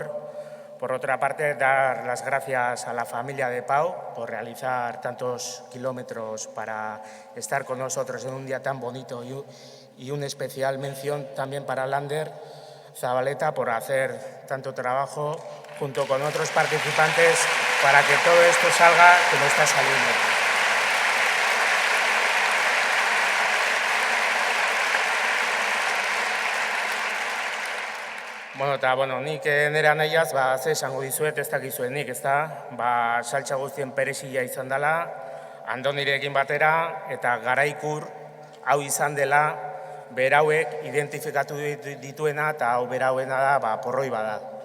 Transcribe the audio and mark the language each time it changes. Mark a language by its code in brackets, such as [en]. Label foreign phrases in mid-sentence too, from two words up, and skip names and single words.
[es] Por otra parte, dar las gracias a la familia de Pau por realizar tantos kilómetros para estar con nosotros en un día tan bonito y una especial mención también para Lander Zabaleta por hacer tanto trabajo junto con otros participantes para que todo esto salga como está saliendo. [eu] Nik nera nahiaz, ze esango dizuet ez dakizuenik, ezta? Saltsa guztien perexila izan dela, Andonirekin batera, eta garaikur hau izan dela, berauek identifikatu dituena eta hau berauena da porroi bada.